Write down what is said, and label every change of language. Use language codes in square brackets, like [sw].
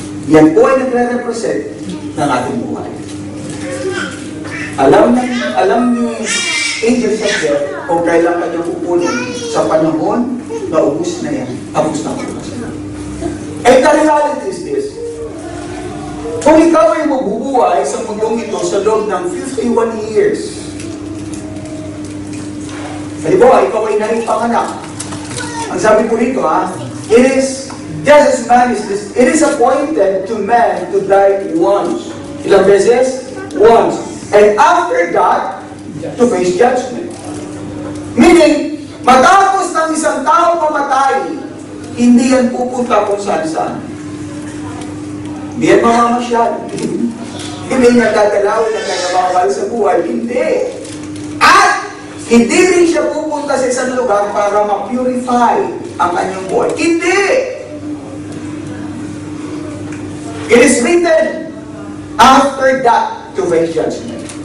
[tl] Yan po ay nagre-represent ng ating buhay. Alam ni Angels of Death kung kailan kanyang kukunin sa panahon na ubus na yan. Tapos na ubus na. [en] And the reality is this. [tl] Kung ikaw ay mabubuhay sa mundong ito sa loob ng 51 years, halimbawa, ikaw ay naipanganak. Ang sabi po rito, [en] it is, just as man is this, it is appointed to man to die once. [tl] Ilang beses? [en] Once. And after that, to face judgment. [tl] Meaning, matapos ng isang tao pamatay, hindi yan pupunta kung saan-saan. Hindi yan mamamasyal. Hindi nagdadalaw na nagmamahal sa buhay. Hindi. At hindi rin siya pupunta sa isang lugar para ma-purify ang kanyang buhay. Hindi! [en] It is written, after that, to face judgment.